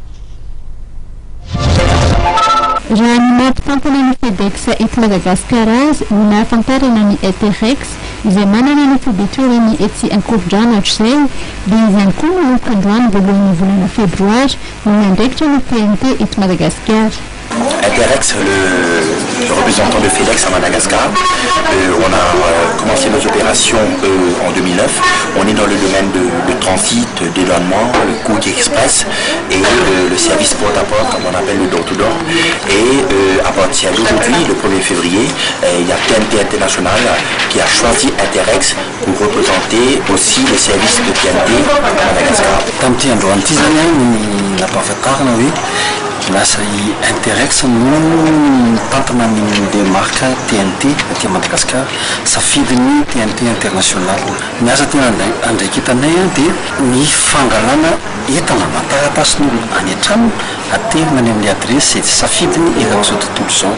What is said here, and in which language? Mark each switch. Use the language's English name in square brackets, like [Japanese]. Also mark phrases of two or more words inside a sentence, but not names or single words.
[Malagasy] Raha ny mampitampana ny FedEx eto Madagasikara azy no nahafantarana ny Interex izay manana ny fibetorany etsy Ankorondrano hatr'izay dia izy ihany koa manomboka androany voalohan'ny volana febroary no miandraikitra ny TNT eto Madagasikara. [French] Interex, le représentant de FedEx à Madagascar. On a commencé nos opérations en 2009. On est dans le domaine de transit, d'éloignement, le courrier express et le service porte-à-porte, comme on appelle le door-to-door. Et à partir d'aujourd'hui, le 1er février, il y a TNT International qui a choisi Interex pour représenter aussi les services de TNT à Madagascar. [Malagasy] Lasa Interex no tantana ny marque TNT aty Madagasikara safidiny TNT International. Ny asa tena andraikitanay dia ny fangalana entana mataratasiny any an-trano aterina any amin'ny adresy izay safidiny eran'izao tontolo izao.